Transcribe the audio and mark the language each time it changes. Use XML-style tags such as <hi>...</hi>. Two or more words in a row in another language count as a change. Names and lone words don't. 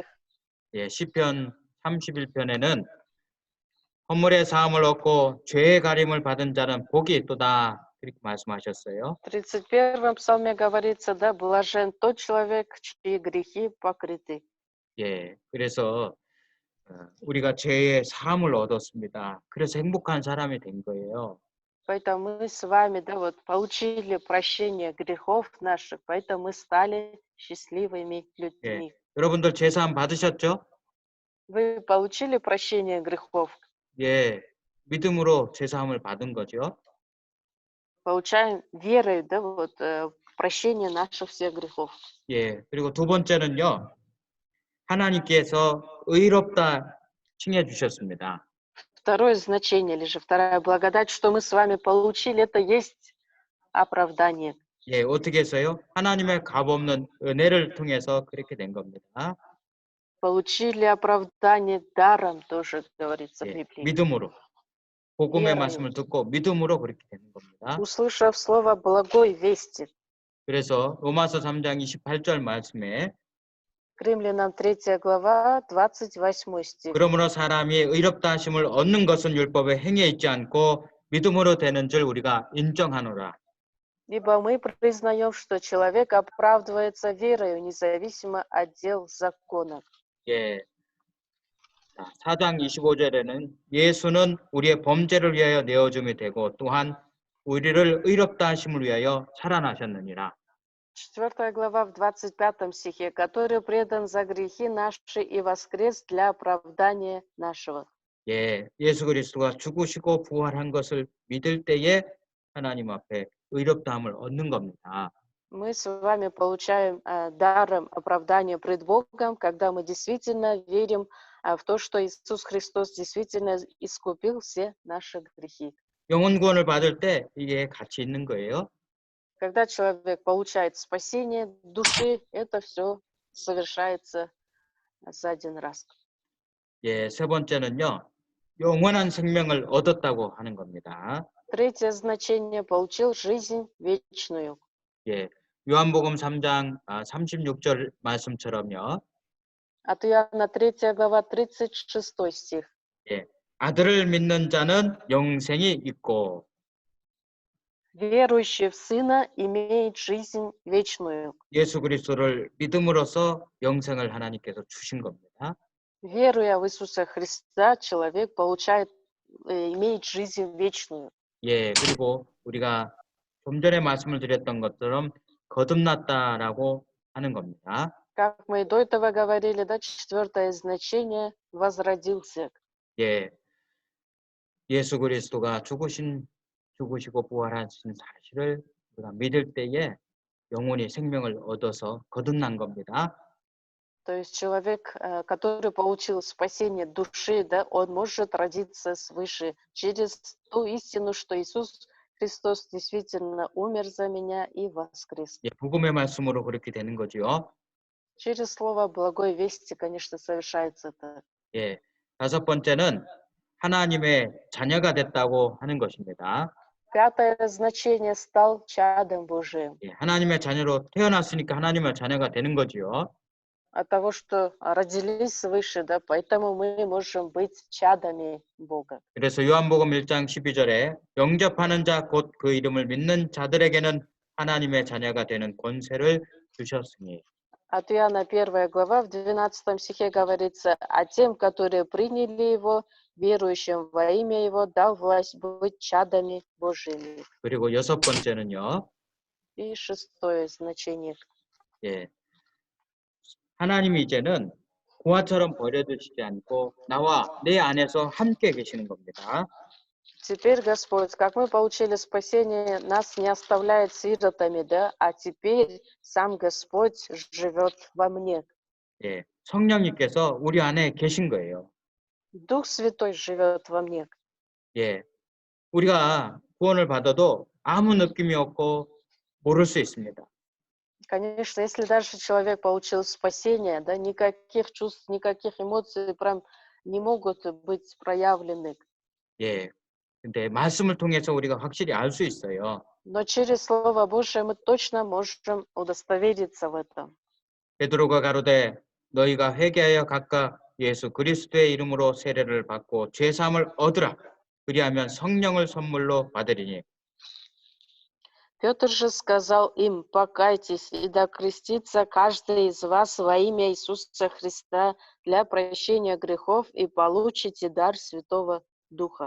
<ko>예, 시편 31편에는 허물의 사함을 얻고 죄의 가림을 받은 자는 복이 있도다 그렇게 말씀하셨어요.</ko> <ru>В 31 псалме говорится, да, блажен тот человек, чьи грехи покрыты.</ru> <ko>예, 그래서 우리가 죄의 사함을 얻었습니다. 그래서 행복한 사람이 된 거예요.</ko> <ru>Поэтому мы с вами, да, вот получили прощение грехов наших, поэтому мы стали счастливыми</ru> <ko>예,</ko> <ru>людьми.</ru> <ko>여러분들 죄 사함 받으셨죠?</ko> <ru>Вы получили прощение грехов?</ru> <ko>예, 믿음으로 죄 사함을 받은 거죠.</ko> <ru>Получаем верой, да, вот, прощение наших всех грехов.</ru> <ko>예, 그리고 두 번째는요. 하나님께서 의롭다 칭해 주셨습니다.</ko> <ru>Второе значение или же вторая благодать, что мы с вами получили, это есть оправдание.</ru> <ko>예, 어떻게 해서요? 하나님의 값없는 은혜를 통해서 그렇게 된 겁니다.</ko> <ru>Получили оправдание даром, тоже говорится в</ru> <ko>예,</ko> <ru>Библии.</ru> <ko>믿음으로. 복음의</ko> <ru>Верою,</ru> <ko>말씀을 듣고 믿음으로 그렇게 되는 겁니다.</ko> <ru>услышав слово благой вести.</ru> <ko>그래서 로마서 3장 28절 말씀에</ko> <ru>К Римлянам 3 глава, 28 стих.</ru> <ko>그러므로 사람이 의롭다 하심을 얻는 것은 율법의 행위에 있지 않고 믿음으로 되는 줄 우리가 인정하노라.</ko> <ru>Ибо мы признаем, что человек оправдывается верою, независимо от дел закона.</ru> <ko>예. 4장 25절에는 예수는 우리의 범죄를 위하여 내어줌이 되고 또한 우리를 의롭다 하심을 위하여 살아나셨느니라.</ko> <ru>4 глава в 25 стихе, который предан за грехи наши и воскрес для оправдания нашего.</ru> <ko>예, 예수 그리스도가 죽으시고 부활한 것을 믿을 때에 하나님 앞에 의롭다함을 얻는 겁니다.</ko> <ru>Мы с вами получаем даром оправдания пред Богом, когда мы действительно верим в то, что Иисус Христос действительно искупил все наши грехи.</ru> <ko>영혼 구원을 받을 때 이게 같이 있는 거예요.</ko> <ru>Когда человек получает спасение души, это все совершается за один раз.</ru> <ko>예, 세 번째는요. 영원한 생명을 얻었다고 하는 겁니다.</ko> <ru>Третье значение получил жизнь вечную.</ru> <ko>예, 요한복음 3장 36절 말씀처럼요.</ko> <ru>От Иоанна 3 глава 36 стих.</ru> <ko>예, 아들을 믿는 자는 영생이 있고</ko> <ru>Верующий в Сына имеет жизнь вечную.</ru> <ko>예수 그리스도를 믿음으로써 영생을 하나님께서 주신 겁니다.</ko> <ru>Веруя в Иисуса Христа, человек получает, имеет жизнь вечную.</ru> <ko>예, 그리고 우리가 좀 전에 말씀을 드렸던 것처럼 거듭났다라고 하는 겁니다.</ko> <ru>Как мы и до этого говорили, да, четвертое значение возродился.</ru> <ko>예, 예수 그리스도가 죽으시고 부활하신 사실을 우리가 믿을 때에 영혼이 생명을 얻어서 거듭난 겁니다.</ko> <ru>То есть человек, который получил спасение души, да, он может родиться свыше через ту истину, что Иисус Христос действительно умер за меня и воскрес.</ru> <ko>예, 복음의 말씀으로 그렇게 되는 거죠.</ko> <ru>Через слово благой вести, конечно, совершается это.</ru> <ko>예, 다섯 번째는 하나님의 자녀가 됐다고 하는 것입니다.</ko> <ru>Пятое значение стал чадом Божиим.</ru> <ko>예, 하나님의 자녀로 태어났으니까 하나님의 자녀가 되는 거지요.</ko> <ru>От того, что родились свыше, да, поэтому мы можем быть чадами Бога.</ru> <ko>그래서 요한복음 1장 12절에 영접하는 자 곧 그 이름을 믿는 자들에게는 하나님의 자녀가 되는 권세를 주셨으니.</ko> <ru>От Иоанна 1 глава в 12 стихе говорится, а тем, которые приняли Его, верующим во имя Его, дал власть быть чадами Божьими.</ru> <ko>그리고 여섯 번째는요.</ko> <ru>И шестое значение.</ru> <ko>예, 하나님이 이제는 고아처럼 버려두시지 않고 나와 내 안에서 함께 계시는 겁니다.</ko> <ru>Теперь, Господь, как мы получили спасение, нас не оставляет сиротами, да, а теперь сам Господь живет во мне.</ru> <ko>예, 성령님께서 우리 안에 계신 거예요.</ko> <ru>Дух Святой живет во мне.</ru> <ko>예, 우리가 구원을 받아도 아무 느낌이 없고 모를 수 있습니다.</ko> <ru>Конечно, если даже человек получил спасение, да, никаких чувств, никаких эмоций прям не могут быть проявлены.</ru> <ko>예, 근데 말씀을 통해서 우리가 확실히 알 수 있어요.</ko> <ru>Но через Слово Божие мы точно можем удостовериться в этом.</ru> <ko>베드로가 가로되 너희가 회개하여 각각 예수 그리스도의 이름으로 세례를 받고 죄 사함을 얻으라. 그리하면 성령을 선물로 받으리니.</ko> <ru>Петр же сказал им: покайтесь и да крестится каждый из вас во имя Иисуса Христа для прощения грехов и получите дар Святого Духа.</ru>